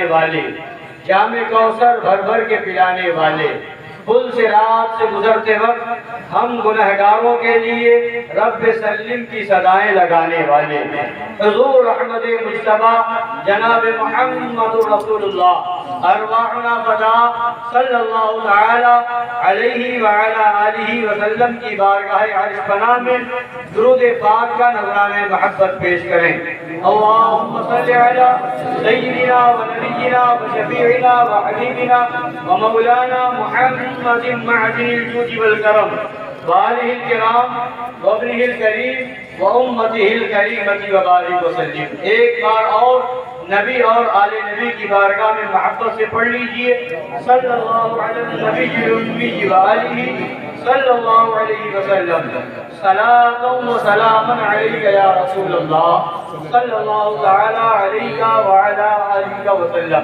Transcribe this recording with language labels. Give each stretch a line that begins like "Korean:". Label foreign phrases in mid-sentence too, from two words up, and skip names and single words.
Urdu: والے، جام کوثر بھر بھر کے پلانے والے، پل سے رات سے گزرتے وقت ہم گنہگاروں کے لیے
Arabic: رب سلم
Urdu: کی صدائیں لگانے والے، حضور احمد مجتبی جناب محمد رسول اللہ
Arabic: ارواحنا فدا صلی اللہ تعالی علیہ وعلا آلہ وسلم
Urdu: کی بارگاہ عرش پناہ میں درود پاک کا نذرانہ محبت پیش کریں۔
Arabic: اللہم صلی علی سیدنا و نبینا و شفیعنا و حبیبنا و مولانا محمد معدن الجود والکرم وآلہ الکرام وابنہ الکریم و امتہ الکریمۃ وبارک وسلم۔
Urdu: ایک بار اور نبی اور آل نبی کی بارگاہ میں محبت سے پڑھ لیجئے،
Arabic: صلی اللہ علیہ النبی الامی وآلہ صلی اللہ علیہ وسلم، صلاۃ و سلام علیک یا رسول اللہ صلی اللہ تعالی علیہ وعلا آلہ وسلم۔